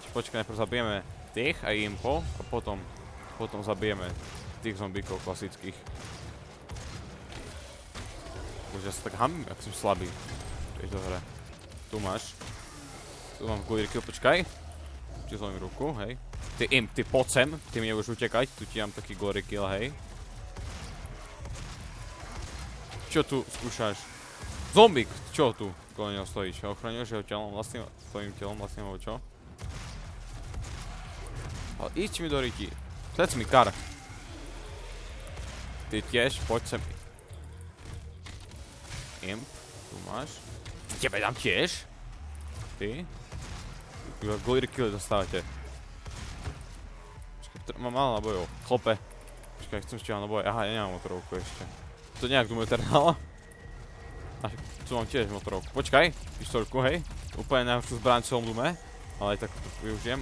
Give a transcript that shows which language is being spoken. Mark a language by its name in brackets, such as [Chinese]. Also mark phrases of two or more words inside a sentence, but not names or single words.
[Slovak] Počkaj, najprv zabijeme tých a impo a potom zabijeme tých zombíkov klasických. Už ja sa tak hamím, ak som slabý v tejto hre. Tu máš. Tu mám glírky, počkaj. Ti zlomím ruku, hej. Ty poď sem, ty mi nebudeš utekať, tu ti dám taký [English] glory kill, [Slovak] hej. Čo tu skúšaš? Zombík, čo tu kolo neho stojíš? Ochraňuješ jeho telom vlastným, tvojim telom vlastným, alebo čo? Ale ísť mi do ryti. Sledz mi kar. Ty tiež, poď sem. Imp, tu máš. Tebe dám tiež. Ty. [English] Glory kill [Slovak] dostávate. Počkaj, mám málo nabojov. Chlope. Počkaj, chcem ešte naboj. Aha, ja nemám motorovku ešte. To nejak Doom Eternal. A tu mám tiež motorovku. Počkaj, pištolku, hej. Úplne najhoršiu zbraň v celom Doome. Ale aj tak to využijem.